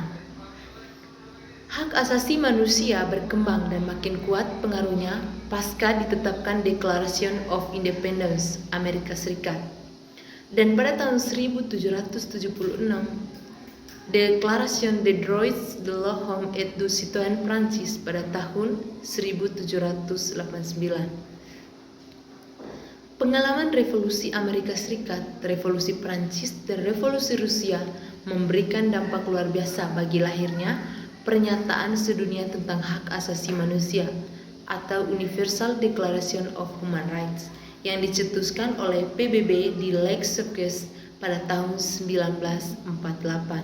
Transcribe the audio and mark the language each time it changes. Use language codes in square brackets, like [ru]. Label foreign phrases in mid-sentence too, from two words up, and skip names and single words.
[id] Hak asasi manusia berkembang dan makin kuat pengaruhnya pasca ditetapkan [en] Declaration of Independence [id] Amerika Serikat. Dan pada tahun 1776, [fr] Declaration des droits de l'homme et du citoyen [id] Prancis pada tahun 1789. Pengalaman revolusi Amerika Serikat, revolusi Prancis, dan revolusi Rusia memberikan dampak luar biasa bagi lahirnya Pernyataan Sedunia tentang Hak Asasi Manusia atau [en] Universal Declaration of Human Rights [id] yang dicetuskan oleh PBB di Lex-Circus pada tahun 1948.